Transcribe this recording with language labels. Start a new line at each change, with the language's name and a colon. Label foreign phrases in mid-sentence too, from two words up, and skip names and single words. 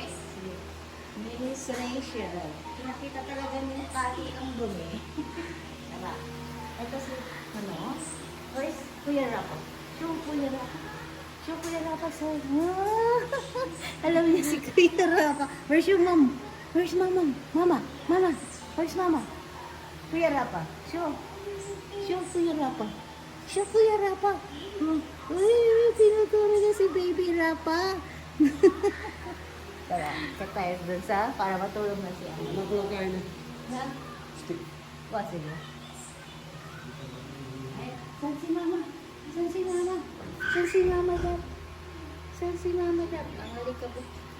Filipino: Si Minis Rachel. Nakita talaga niya pati ang dumi. Tara. Ito si,
English: where's Kuya Rapo? Show Kuya Rapo. Show Kuya Rapo
Filipino: sa... Alam niya si
English: Kuya Rapo. Where's your mom? Where's mama? Mama? Mama? Where's mama? Kuya Rapa. Show. Show Kuya Rapa. Show Kuya Rapa.
Filipino: Uy, tinuturo na si Baby Rapa. Tara, check tayo dun sa para matulog na siya. Matulog kayo na. Ha? O, sige. Ay, saan si mama? Saan si mama? Saan si mama dad? Saan si mama dad? Ang halika po.